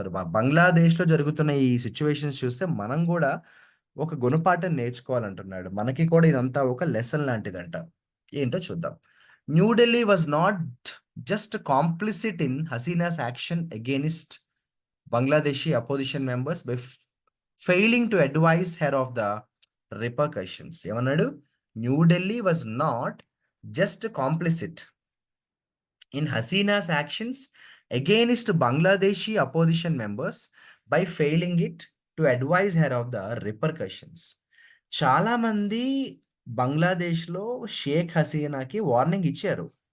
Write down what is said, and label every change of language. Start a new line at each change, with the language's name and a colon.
Telugu: బంగ్లాదేశ్‌లో జరుగుతున్న ఈ సిట్యుయేషన్స్ చూస్తే మనం గూడా ఒక గుణపాఠం నేర్చుకోవాలంటున్నాడు. మనకి కూడా ఇదంతా ఒక లెసన్ లాంటిదంట. ఏంటో చూద్దాం.
English: New Delhi was not just complicit in Hasina's action against Bangladeshi opposition members by failing to advise her of the repercussions.
Telugu: ఏమన్నాడు?
English: New Delhi was not just complicit in Hasina's actions against Bangladeshi opposition members by failing it to advise her of the repercussions.
Telugu: చాలామంది బంగ్లాదేశ్లో Sheikh హసీనాకి warning ఇచ్చారు.